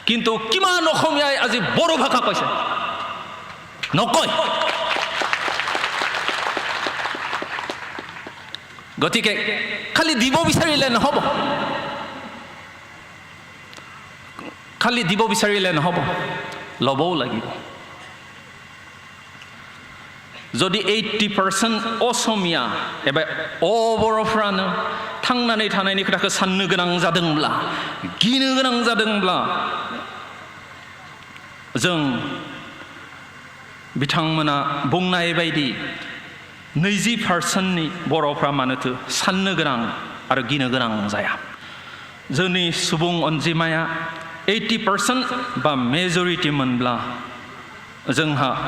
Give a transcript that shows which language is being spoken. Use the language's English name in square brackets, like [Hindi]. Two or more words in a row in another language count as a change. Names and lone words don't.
[Assamese] কিন্তু কিমান অসমীয়াই আজি বড়ো ভাষা কৈছে নকয় গতিকে খালি দিব বিচাৰিলে নহব খালি দিব বিচাৰিলে নহব ল'বও লাগিব যদি 80% অসমীয়া [Bodo] एबा बर'फ्रानो थांनानै थानायनि खोथाखौ साननो गोनां जादोंब्ला गिनो गोनां जादोंब्ला जों बिथांमोना बुंनाय बायदि 20%नि बर'फ्रा मानोथो साननो गोनां आरो गिनो गोनां जाया जोंनि सुबुं अनजिमाया 80% बा मेजरिटि मोनब्ला जोंहा